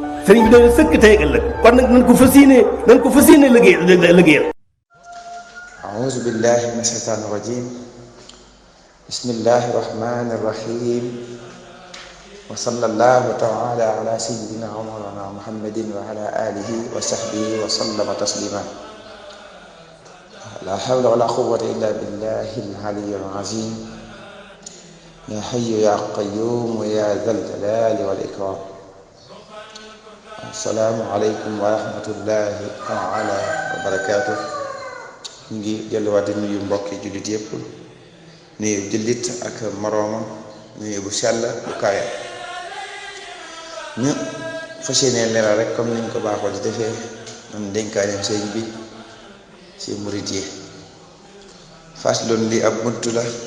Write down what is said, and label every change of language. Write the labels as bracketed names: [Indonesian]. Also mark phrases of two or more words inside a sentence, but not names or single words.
[Wolof] sëriñ bi doon sëkk tey ak ëllëg kon nag nañ ko fas yéene liggéeyal. [Arabic] أعوذ بالله من الشيطان الرجيم بسم الله الرحمن الرحيم وصلى الله تعالى على سيدنا ومولانا محمد وعلى آله وصحبه وسلم تسليما لا حول ولا قوة إلا بالله العلي العظيم يا حي يا قيوم يا ذا الجلال والإكرام السلام عليكم ورحمة الله تعالى وبركاته. [Wolof] ñu ngi delluwaat di nuyu mbokki jullit yépp nuyu jullit ak moroomam nuyu bu sell bu kaaya ñu fas yéene leeral rek comme niñ ko baaxoo di defee am dénkaaneem sëñ bi ci murit yi faslun li ab bunt la